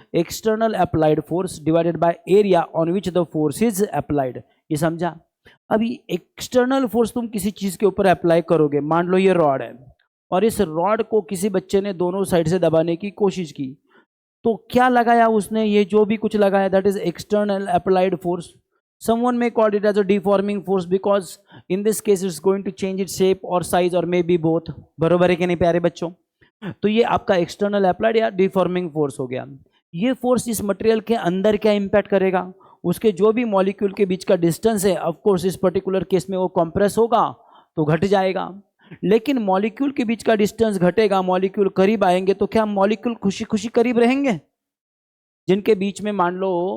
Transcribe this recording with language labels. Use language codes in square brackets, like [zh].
[en] External applied force divided by area on which the force is applied. [hi] ये समझा? अभी external force तुम किसी चीज के ऊपर अप्लाई करोगे, मान लो ये रॉड है और इस रॉड को किसी बच्चे ने दोनों साइड से दबाने की कोशिश की, तो क्या लगाया उसने? ये जो भी कुछ लगाया [en] That is external applied force. someone may call it as a deforming force because in this case it's going to change its shape or size or maybe both। [hi] बरोबर है कि नहीं प्यारे बच्चों? तो ये आपका एक्सटर्नल अप्लाइड या डिफॉर्मिंग फोर्स हो गया। ये फोर्स इस मटेरियल के अंदर क्या इंपैक्ट करेगा? उसके जो भी मॉलिक्यूल के बीच का डिस्टेंस है, [en] of course [hi] इस पर्टिकुलर केस में वो कंप्रेस होगा तो घट जाएगा। लेकिन मॉलिक्यूल के बीच का डिस्टेंस घटेगा, मॉलिक्यूल करीब आएंगे, तो क्या मॉलिक्यूल खुशी खुशी करीब रहेंगे? जिनके बीच में मान लो